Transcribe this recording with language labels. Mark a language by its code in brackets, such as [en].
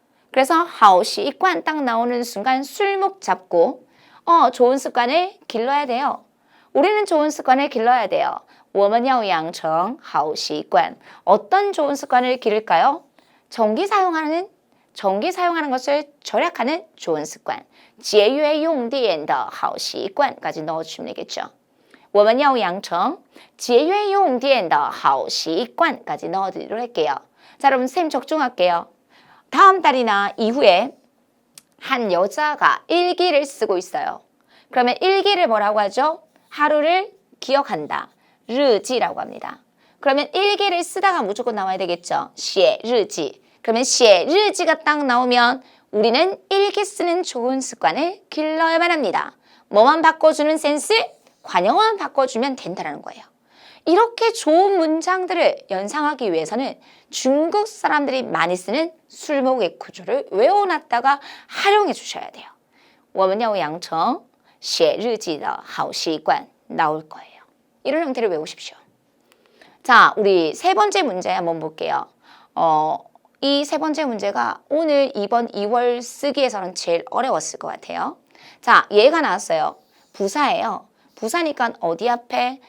[ko] 그래서 好习惯 딱 나오는 순간 술목 잡고 좋은 습관을 길러야 돼요. 우리는 좋은 습관을 길러야 돼요. [zh] 我们要养成好习惯 [ko] 어떤 좋은 습관을 기를까요? 전기 사용하는 것을 절약하는 좋은 습관. [zh] 节约用电的好习惯 [ko] 까지 넣어주시면 되겠죠. [zh] 我们要养成节约用电的好习惯 [ko] 까지 넣어드리도록 할게요. 자, 여러분 쌤 적중할게요. 다음 달이나 이후에 한 여자가 일기를 쓰고 있어요. 그러면 일기를 뭐라고 하죠? 하루를 기억한다. 日记라고 합니다. 그러면 일기를 쓰다가 무조건 나와야 되겠죠. [zh] 写日记. [ko] 그러면 写日记가 딱 나오면 우리는 일기 쓰는 좋은 습관을 길러야만 합니다. 뭐만 바꿔주는 센스? 관용어만 바꿔주면 된다는 거예요. 이렇게 좋은 문장들을 연상하기 위해서는 중국 사람들이 많이 쓰는 술목의 구조를 외워놨다가 활용해 주셔야 돼요. [zh] 我们要养成写日记的好习惯 [ko] 나올 거예요. 이런 형태를 외우십시오. 자, 우리 세 번째 문제 한번 볼게요. 이 세 번째 문제가 오늘 이번 2월 쓰기에서는 제일 어려웠을 것 같아요. 자, 얘가 나왔어요. 부사예요. 부사니까 어디 앞에?